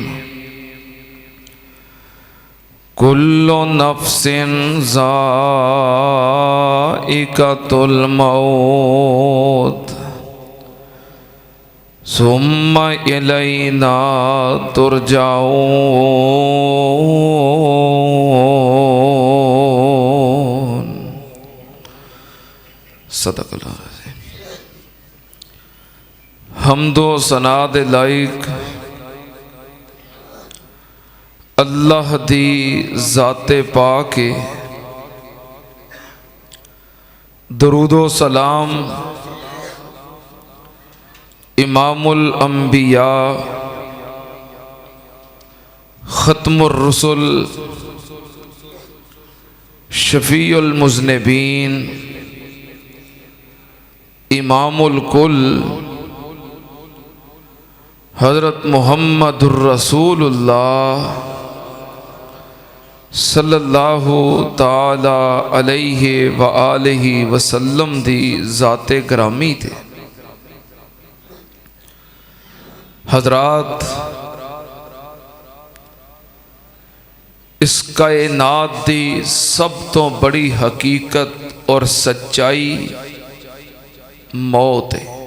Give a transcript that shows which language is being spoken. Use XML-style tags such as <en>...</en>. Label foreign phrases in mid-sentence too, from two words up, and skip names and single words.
<ar>كل نفس ذائقة الموت ثم إلينا ترجعون. صدق الله العظيم.</ar> <pa>حمد و ثنا دے لائق اللہ دی ذاتِ پاک ہے.</pa> <ar>درود و سلام إمام الأنبياء ختم الرسل شفيع المذنبين إمام الكل حضرت محمد رسول الله صلى الله تعالى عليه وآله وسلم</ar> <pa>دی ذاتِ گرامی تھے. حضرات، اس کائنات دی سب تو بڑی حقیقت اور سچائی موت ہے.</pa>